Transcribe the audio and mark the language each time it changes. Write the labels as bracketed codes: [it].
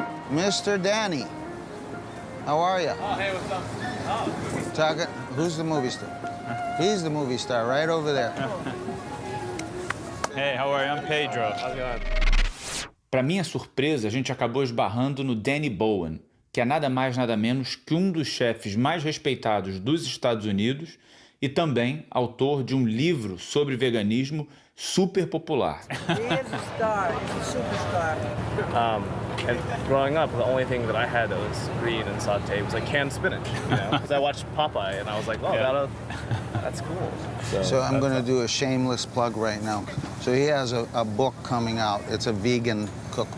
[en] Mr. Danny, how are you? Oh, hey, what's up? Talking, who's the movie star? He's the movie star, right over there. Hey, how are you? I'm Pedro. How's it going? [pt] Para minha surpresa, a gente acabou esbarrando no Danny Bowen, que é nada mais nada menos que um dos chefes mais respeitados dos Estados Unidos e também autor de um livro sobre veganismo super popular. [en] He is a star. He's a superstar. And growing up, the only thing that I had that was green and sauteed was like canned spinach, because I watched Popeye and I was like, oh, that's cool. So I'm going to do a shameless plug right now. So he has a book coming out. It's a vegan cookbook.